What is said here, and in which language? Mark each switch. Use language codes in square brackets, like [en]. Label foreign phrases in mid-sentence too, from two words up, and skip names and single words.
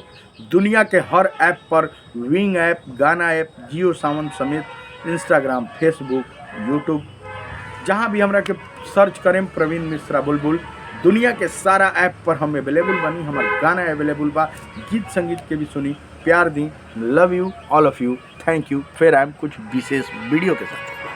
[bho] दुनिया के हर ऐप पर, विंग ऐप, गाना ऐप, जियो सावन समेत इंस्टाग्राम, फेसबुक, यूट्यूब, जहाँ भी हमरा के सर्च करें प्रवीण मिश्रा बुलबुल, दुनिया के सारा ऐप पर हम अवेलेबल बनी। हमारा गाना अवेलेबल बा, गीत संगीत के भी सुनी, प्यार दी। [en] love you all of you, thank you. [bho] फिर आए कुछ विशेष वीडियो के साथ।